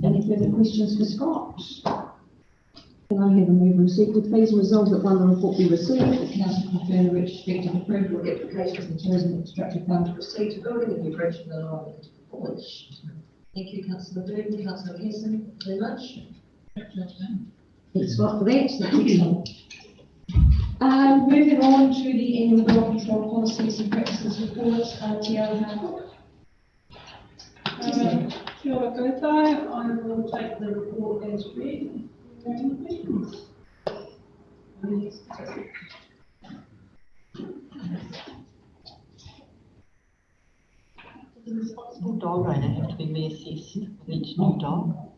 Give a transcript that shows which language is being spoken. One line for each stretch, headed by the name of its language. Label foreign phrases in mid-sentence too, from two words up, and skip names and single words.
English: Any further questions for Scott? Can I have a move and receipt with please resolve that one, the report be received, the council confirm the retrospective approval of applications and tourism infrastructure fund to proceed to building a new bridge for the line of College. Thank you, Councillor Burton, Councillor Hesson, very much. Thanks Scott for that. That's excellent. Moving on to the annual dog control policies and practices report, Tiara Harcourt.
Māori: Kia ora koutou.
English: I will take the report as read. Are there any questions? Does the responsible dog owner have to be reassessed with each new dog?